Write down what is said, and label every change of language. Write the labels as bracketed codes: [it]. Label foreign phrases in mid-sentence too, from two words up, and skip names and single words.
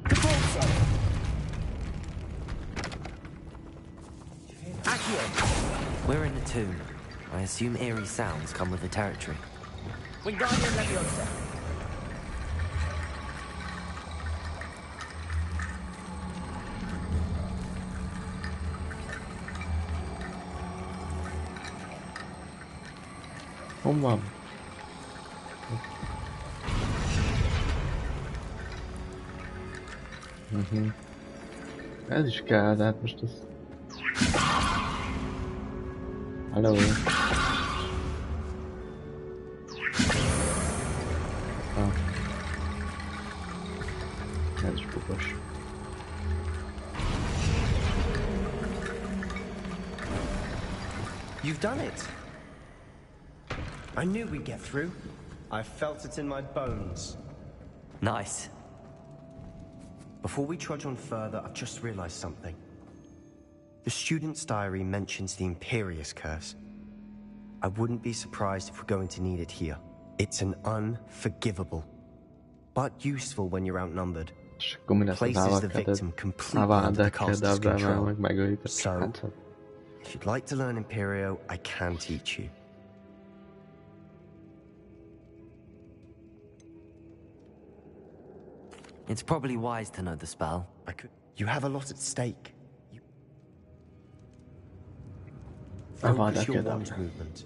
[en] Accio! We're in a tomb. I assume eerie sounds come with the territory. Wingardium Leviosa. [hu] Hon var... Ez is kell, de hát most ez... Hello. Ez is bukos. [en] You've done it! I knew we'd get through. I felt it in my bones. Nice. Before we trudge on further, I've just realized something. The student's diary mentions the Imperius Curse. I wouldn't be surprised if we're going to need it here. It's an unforgivable, but useful when you're outnumbered. [hu] És akkor mi lesz az [en] Places the victim completely under the caster's control. [hu] meg megöljük a [en] So, [hu] srácot. [en] if you'd like to learn Imperio, I can teach you. It's probably wise to know the spell. I could. You have a lot at stake. Focus your wand movement.